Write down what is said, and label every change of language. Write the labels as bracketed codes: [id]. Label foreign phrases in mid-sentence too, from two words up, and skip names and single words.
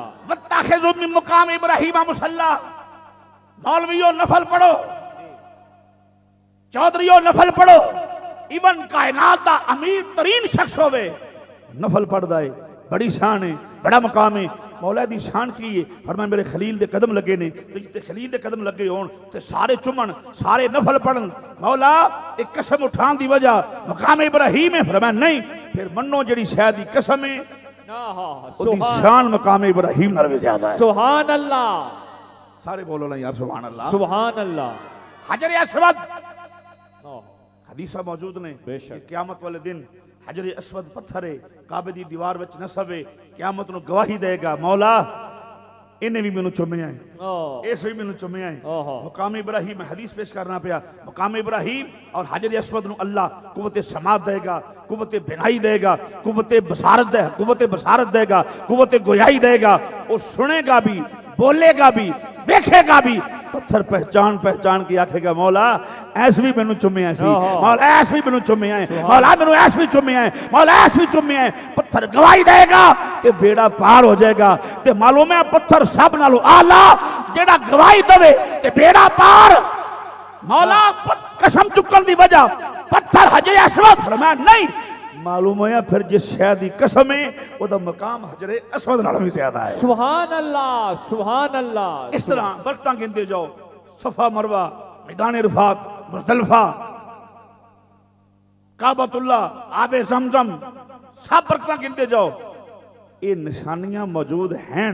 [ar] وَاتَّخِذُوا مِن مقام ابراہیم مصلی، [pa] مولویوں نفل پڑھو، چودھریوں نفل پڑھو، ایون کائنات دا امیر ترین شخص ہوئے نفل پڑھ دائے، بڑی شان ہے، بڑا مقام ہے۔ مولا دی شان کی ہے، فرمایا میرے خلیل دے قدم لگے نے، تو جتے خلیل دے قدم لگے ہون تے سارے چمن، سارے نفل پڑھن۔ مولا ایک قسم اٹھان دی وجہ مقام ابراہیم ہے، فرمایا نہیں، پھر منو جڑی شاید دی قسم ہے وہ دی شان مقام ابراہیم نال بھی زیادہ ہے۔ [ar] سبحان اللہ [ur] سارے بولو نا یار [ar] سبحان اللہ۔ سبحان اللہ۔ [pa] حجر اسود حدیثہ موجود نے [ur] بے شک۔ [pa] کہ قیامت والے دن حجر اسود پتھر ہے، کعبے دی دیوار وچ نصب ہے، قیامت نو گواہی دے گا، مولا انہیں بھی مینوں چومیا ہے، اس بھی مینوں چومیا ہے۔ [ur] مقام ابراہیم حدیث پیش کرنا پیا، مقام ابراہیم اور حجر اسود نو اللہ قوت سماعت دے گا، قوت بینائی دے گا، قوت بصارت دے گا، قوت گویائی دے گا، وہ سنے گا بھی، بولے گا بھی، دیکھے گا بھی۔ [pa] پتھر پہچان کی آکھے گا مولا ایس بھی مینوں چومیا سی، مولا ایس بھی مینوں چومیا ہے، مولا مینوں ایس بھی چومیا ہے، مولا ایس بھی چومیا ہے۔ پتھر گواہی دے گا کہ بیڑا پار ہو جائے گا، تے معلوم ہے پتھر سب نالوں اعلیٰ جیڑا گواہی دے تے بیڑا پار۔ مولا قسم چکن دی وجہ پتھر حجر اسود، فرمایا نہیں، معلوم ہے پھر جس شے دی قسم ہے وہ دا مقام حجر اسود نال بھی زیادہ ہے۔ [ar] سبحان اللہ سبحان اللہ۔ [ur] اس طرح برکتاں گنتے جاؤ، صفا مروہ، میدان عرفات، مزدلفہ، کعبۃ اللہ، آب زمزم، سب برکتاں گنتے جاؤ، یہ نشانیاں موجود ہیں۔